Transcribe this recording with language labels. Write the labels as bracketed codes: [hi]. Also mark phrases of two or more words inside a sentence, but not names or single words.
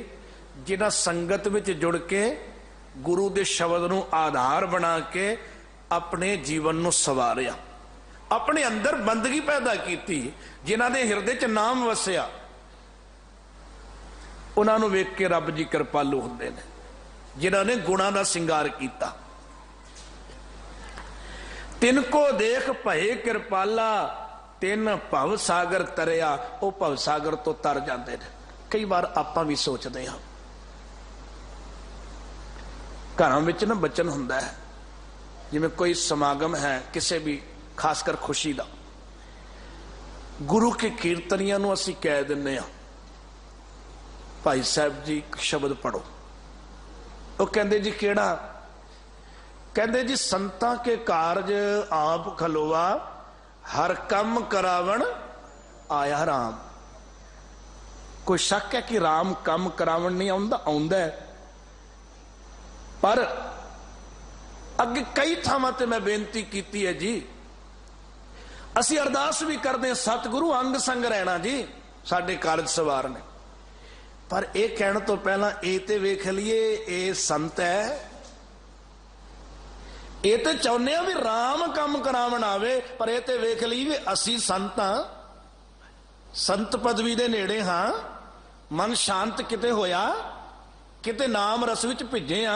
[pa] ਜਿਨ੍ਹਾਂ ਸੰਗਤ ਵਿਚ ਜੁੜ ਕੇ ਗੁਰੂ ਦੇ ਸ਼ਬਦ ਨੂੰ ਆਧਾਰ ਬਣਾ ਕੇ ਆਪਣੇ ਜੀਵਨ ਨੂੰ ਸਵਾਰਿਆ, ਆਪਣੇ ਅੰਦਰ ਬੰਦਗੀ ਪੈਦਾ ਕੀ, ਜਿਨ੍ਹਾਂ ਦੇ ਹਿਰਦੇ ਚ ਨਾਮ ਵਸਿਆ, ਉਨ੍ਹਾਂ ਨੂੰ ਵੇਖ ਕੇ ਰੱਬ ਜੀ ਕ੍ਰਿਪਾਲੂ ਹੁੰਦੇ ਨੇ, ਜਿਨ੍ਹਾਂ ਨੇ ਗੁਣਾਂ ਦਾ ਸ਼ਿੰਗਾਰ ਕੀਤਾ। ਤਿਨਕੋ ਦੇਖ ਭਏ ਕ੍ਰਿਪਾਲਾ, ਤਿਨ ਭਵ ਸਾਗਰ ਤਰਿਆ। [hi] वो भव सागर तो तर जाते हैं। [pa] ਕਈ ਬਾਰ ਆਪਾਂ ਭੀ ਸੋਚਤੇ ਹੈਂ, ਘਰਾਂ ਵਿਚ ਨਾ ਬਚਨ ਹੁੰਦਾ ਹੈ, ਜਿਵੇਂ ਕੋਈ ਸਮਾਗਮ ਹੈ ਕਿਸੀ ਭੀ ਖ਼ਾਸਕਰ ਖ਼ੁਸ਼ੀ ਕਾ, ਗੁਰੂ ਕੇ ਕੀਰਤਨੀਆਂ ਨੂੰ ਅਸੀਂ ਕਹਿ ਦਿੰਦੇ ਆ, ਭਾਈ ਸਾਹਿਬ ਜੀ ਸ਼ਬਦ ਪੜ੍ਹੋ। ਵੋ ਕਹਿੰਦੇ ਜੀ ਕੇੜਾ? ਕਹਿੰਦੇ ਜੀ ਸੰਤਾਂ ਕੇ ਕਾਰਜ ਆਪ ਖਲੋਵਾ, ਹਰ ਕੰਮ ਕਰਾਵਣ ਆਇਆ ਰਾਮ। ਕੋਈ ਸ਼ੱਕ ਹੈ ਕਿ ਰਾਮ ਕੰਮ ਕਰਾਵਣ ਨਹੀਂ ਆਉਂਦਾ? ਆਉਂਦਾ ਹੈ, ਪਰ ਅੱਗੇ ਕਈ ਥਾਵਾਂ ਤੇ ਮੈਂ ਬੇਨਤੀ ਕੀ ਹੈ ਜੀ, ਅਸੀਂ ਅਰਦਾਸ ਵੀ ਕਰਦੇ ਸਤਿਗੁਰੂ ਅੰਗ ਸੰਗ ਰਹਿਣਾ ਜੀ, ਸਾਡੇ ਕਾਰਜ ਸਵਾਰ ਨੇ। ਪਰ ਇਹ ਕਹਿਣ ਤੋਂ ਪਹਿਲਾਂ ਇਹ ਤੇ ਵੇਖ ਲਈਏ ਇਹ ਸੰਤ ਹੈ। ਇਹ ਤੇ ਚਾਹੁੰਦੇ ਆ ਵੀ ਰਾਮ ਕੰਮ ਕਰਾਵਣ ਆਵੇ, ਪਰ ਇਹ ਤੇ ਵੇਖ ਲਈ ਵੀ ਅਸੀਂ ਸੰਤ ਹਾਂ, ਸੰਤ ਪਦਵੀ ਦੇ ਨੇੜੇ ਹਾਂ, ਮਨ ਸ਼ਾਂਤ ਕਿਤੇ ਹੋਇਆ, ਕਿਤੇ ਨਾਮ ਰਸ ਵਿੱਚ ਭਿੱਜੇ ਆ।